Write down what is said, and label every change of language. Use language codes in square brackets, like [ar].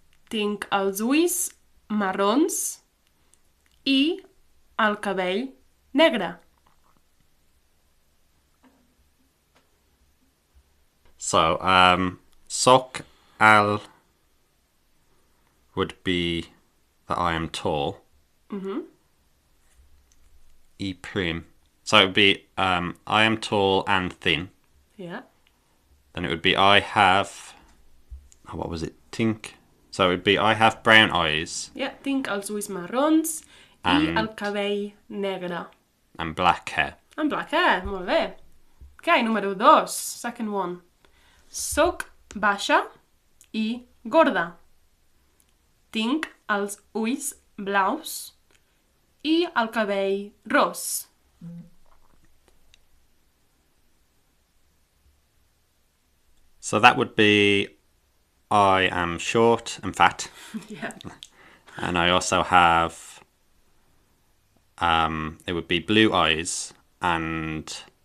[ca] Tinc els ulls marrons I el cabell negre. [en] So, [ca] soc al [en] would be that I am tall. Mm-hmm. [ca] I prim. [en] So it would be I am tall and thin. Yeah. Then it would be I have... Oh, what was it? [ca] Tinc. [en] So it would be I have brown eyes. [ca] Yeah, tinc els ulls marrons I el cabell negre. [en] And black hair. And black hair, [ca] molt bé. [en] Okay, número 2, second one. [ca] Soc baixa I gorda. Tinc els ulls blaus I el cabell ros. [en] So that would be I am short and fat. Yeah. And I also have... it would be blue eyes and...